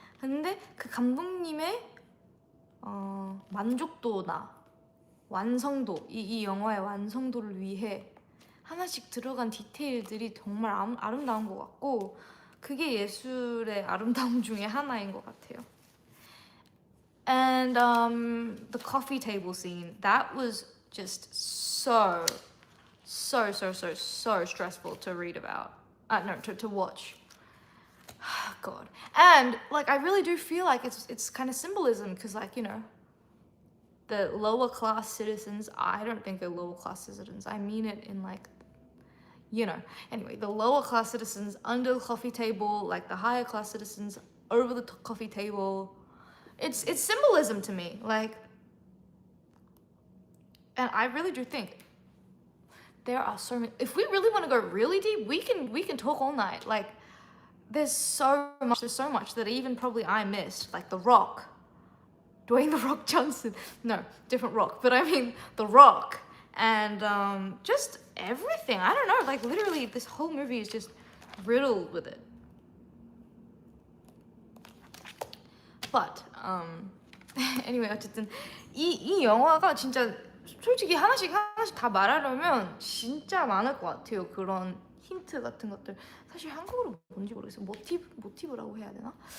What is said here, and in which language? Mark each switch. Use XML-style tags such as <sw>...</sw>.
<ko>근데 그 감독님의 만족도나 완성도 이 영화의 완성도를 위해 하나씩 들어간 디테일들이 정말 아름다운 것 같고 그게 예술의 아름다움 중에 하나인 것 같아요.</ko> <en>And the coffee table scene that was just so stressful to read about. No, to watch. God. And like I really do feel like it's kind of symbolism because like you know the lower class citizens, I don't think they're lower class citizens, I mean it in like you know anyway the lower class citizens under the coffee table, like the higher class citizens over the coffee table. It's symbolism to me, like, and I really do think there are so many. If we really want to go really deep, we can talk all night. Like, there's so much that even probably I missed, like The Rock, Dwayne The Rock Johnson. No, different Rock, but I mean The Rock, and just everything. I don't know. Like literally, this whole movie is just riddled with it. But anyway</en> <ko>어쨌든 이 영화가 진짜 솔직히 하나씩 다 말하려면 진짜 많을 것 같아요. 그런 힌트 같은 것들 사실 한국어로 뭔지 모르겠어요. 모티브라고 해야 되나?</ko>